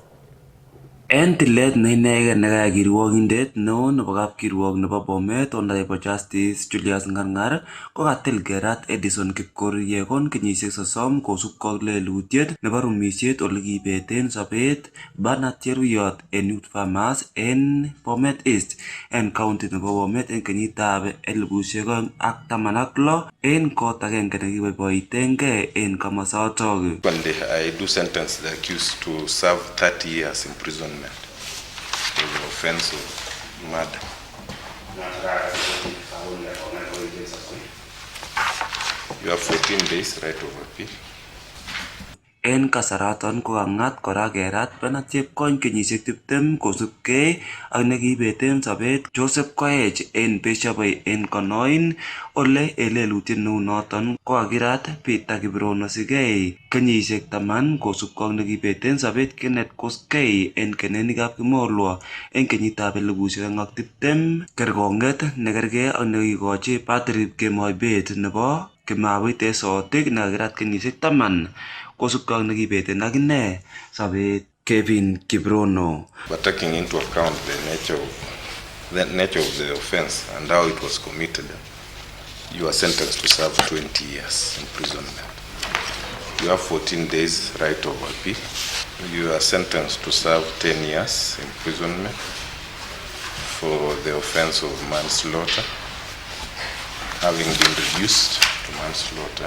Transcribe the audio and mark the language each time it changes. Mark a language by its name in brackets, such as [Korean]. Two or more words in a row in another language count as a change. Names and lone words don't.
[Kalenjin] En tilet neinegen nekaya kirwogindet neo nebo kapkirwok nebo Bomet Honorable Justice Julius Ngarngar ko katil kerat Edison Kipkoririegon kenyisiek 30 kosubkei ak lelutiet nebo rumisiet ole kibeten sobet Bernard Cheriot en Youth Farmers en Bomet East en county nebo Bomet en kenyitab 2016 en kot agenge nekiboiboitengei en komosotok. [English] I do sentence the accused to serve 30 years imprisonment for the offense of murder. You have 14 days right of appeal. [Kalenjin] En kasaraton ko kangat kora kerat Bernard Chepkony kenyisiek 20 kosubkei ak nekibeten sobet Joseph Koech en Beshaboi en Konoin ole elelutiet neu noton ko kakirat Peter Kiprono Sigei kenyisiek 10 kosubkei ak nekibeten sobet Kenneth Kosgei en Keneni Kapkimolwo en kenyitab 2020 kerkong'et nekergei ak nekikochi Patrick Kemoibet nebo Kimabit Esotik nekakirat kenyisiek 10 kosubkei ak nekibeten akine sobet Kevin Kiprono. [English] But taking into account the nature of the offense and how it was committed, you are sentenced to serve 20 years imprisonment. You have 14 days right of appeal. You are sentenced to serve 10 years imprisonment for the offense of manslaughter, having been reduced to manslaughter.